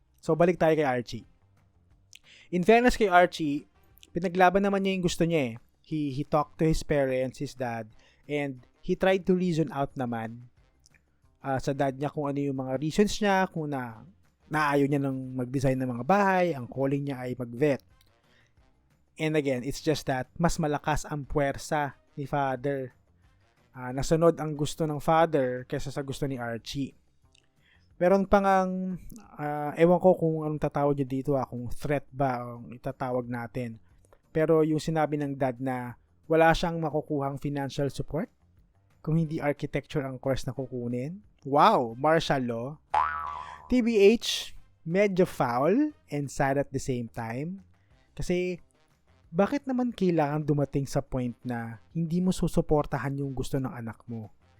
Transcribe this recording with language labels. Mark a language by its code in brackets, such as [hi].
[tl] So balik tayo kay Archie. In fairness kay Archie, pinaglaban naman niya yung gusto niya [en] He talked to his parents, his dad, and he tried to reason out [tl] naman sa dad niya kung ano yung mga reasons niya, kung naayaw niya ng mag-design ng mga bahay, ang calling niya ay mag-vet. [en] And again, it's just that [tl] mas malakas ang puwersa ni [en] father. [tl] Nasunod ang gusto ng father kaysa sa gusto ni Archie. Meron pang ewan ko kung anong tatawag niya dito kung threat ba ang itatawag natin. Pero yung sinabi ng dad na wala siyang makukuhang financial support kung hindi architecture ang course na kukunin. [en] Wow, martial law. TBH, medyo foul and sad at the same time. [tl] Kasi, bakit naman kailangan dumating sa point na hindi mo susuportahan yung gusto ng anak mo?